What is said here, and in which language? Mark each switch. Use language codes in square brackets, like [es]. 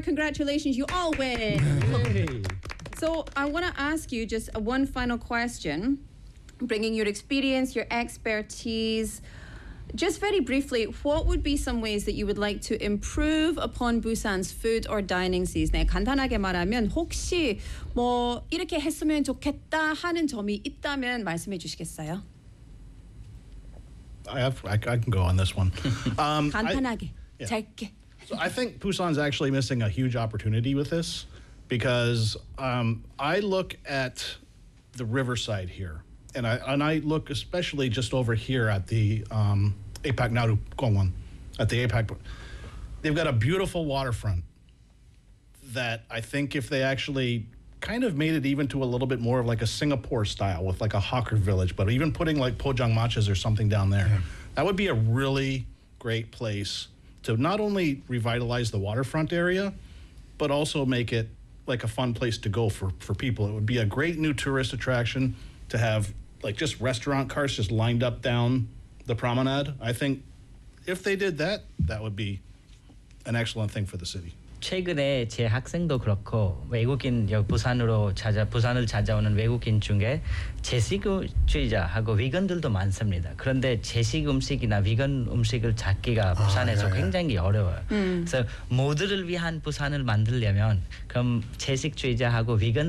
[en] Congratulations, you all win. Yay. So I want to ask you just one final question, bringing your experience, your expertise. Just very briefly, what would be some ways that you would like to improve upon Busan's food or dining scene? [ko] 네, 간단하게 말하면 혹시 뭐 이렇게 했으면 좋겠다 하는 점이 있다면 말씀해 주시겠어요? [en] I can go on this one. [ko] 간단하게, 짧게. [en] So I think Busan's actually missing a huge opportunity with this because I look at the riverside here. And I look especially just over here at the Apak Naru Kongwan, at the Apak. They've got a beautiful waterfront that I think if they actually kind of made it even to a little bit more of like a Singapore style with like a hawker village, but even putting like Pojang Matchas or something down there, that would be a really great place to not only revitalize the waterfront area, but also make it like a fun place to go for people. It would be a great new tourist attraction to have like just restaurant cars just lined up down the promenade. I think if they did that, that would be an excellent thing for the city. [ko] 최근에 제 학생도 그렇고 외국인 여기 부산을 찾아오는 외국인 중에 제식주의자하고 위건들도 많습니다. 그런데 제식 음식이나 위건 음식을 찾기가 부산에서 굉장히 어려워요. 그래서 모두를 위한 부산을 만들려면 그럼 제식주의자하고 위건